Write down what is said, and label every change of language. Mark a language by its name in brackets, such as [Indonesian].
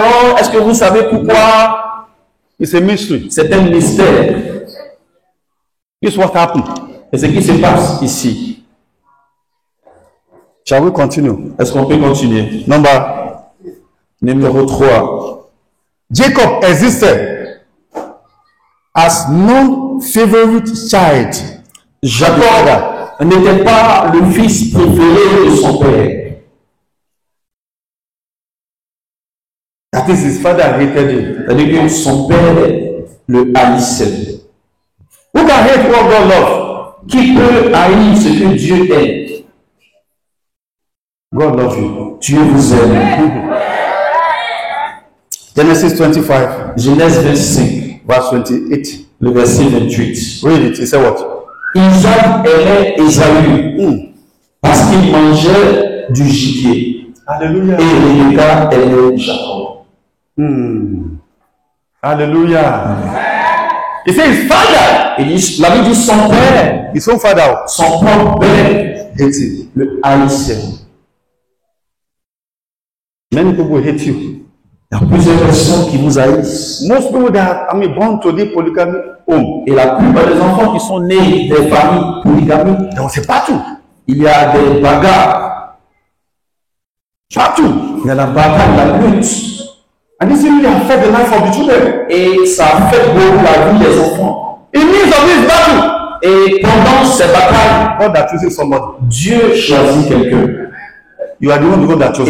[French] Non, est-ce que vous savez pourquoi? [English] It's a mystery. [French] C'est un mystère. [English] This is what happened. [French] Et ce qui se passe ici. [English] Shall we continue? [French] Est-ce qu'on peut continuer? Numéro 3. [English] Jacob existed as non-favorite child. [French] Jacob n'était pas le fils préféré de son père. [English] That is, his father hated him. [French] C'est-à-dire que son père le haïssait. [English] Who can hate what God loves? [French] Qui peut haïr ce que Dieu aime? [English] God loves you. [French] Dieu vous aime. [English] Genesis 25, [French] Genèse 25, [English] verse 28. [French] le verset 28. [English] Read it. He said what? [French] Isaac aimait Ésaü parce qu'il mangeait du gibier. [English] Hallelujah. [French] Et Rebecca aimait Jacob. [English] Hallelujah. He said his father. [French] Et la Bible dit son père, [English] His own father [French] son propre père, [English] hates him. [French] le haïssait. [English] Many people hate you. [French] Il y a plusieurs personnes qui vous haïssent. [English] Most people that born to the polygamy home. [French] Et la plupart des enfants qui sont nés des familles polygamiques, [English] There was a battle. [French] il y a des bagarres. [English] Battle. [French] Il y a la bataille, la lutte. [English] And this really affect the life of the children. [French] Et ça affecte beaucoup la vie des enfants. [English] In midst of this battle, [French] Et pendant ces batailles, [English] God has chosen somebody. [French] Dieu choisit quelqu'un. [English] You are the one God that chose.